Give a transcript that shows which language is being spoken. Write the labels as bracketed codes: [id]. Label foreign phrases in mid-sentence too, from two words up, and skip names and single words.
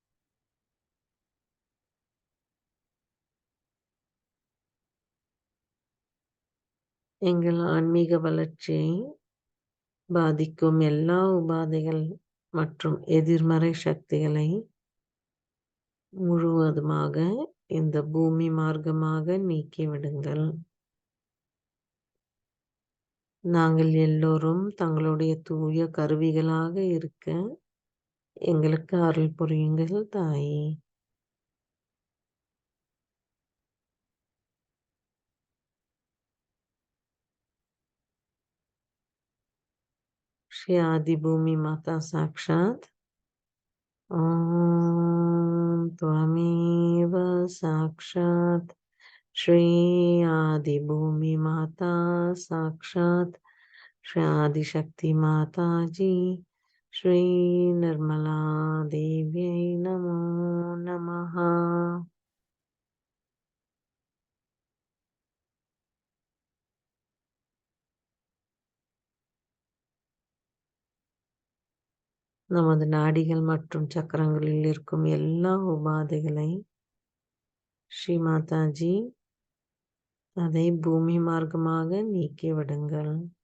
[ta] எங்கள் ஆன்மீக வளர்ச்சியை பாதிக்கும் எல்லா உபாதைகள் மற்றும் எதிர்மறை சக்திகளை முழுவதுமாக இந்த பூமி மார்க்கமாக நீக்கிவிடுங்கள். நாங்கள் எல்லோரும் தங்களுடைய தூய கருவிகளாக இருக்க எங்களுக்கு அருள் புரியுங்கள் தாயே. [sa] श्री आदि भूमि माता साक्षात ओम त्वमेव साक्षात श्री आदि भूमि माता साक्षात श्री आदि शक्ति माता जी श्री निर्मला देव्यै नमो नमः. [ta] நமது நாடிகள் மற்றும் சக்கரங்களில் இருக்கும் எல்லா உபாதைகளை ஸ்ரீ மாதாஜி அதை பூமி மார்க்கமாக நீக்கிவிடுங்கள்.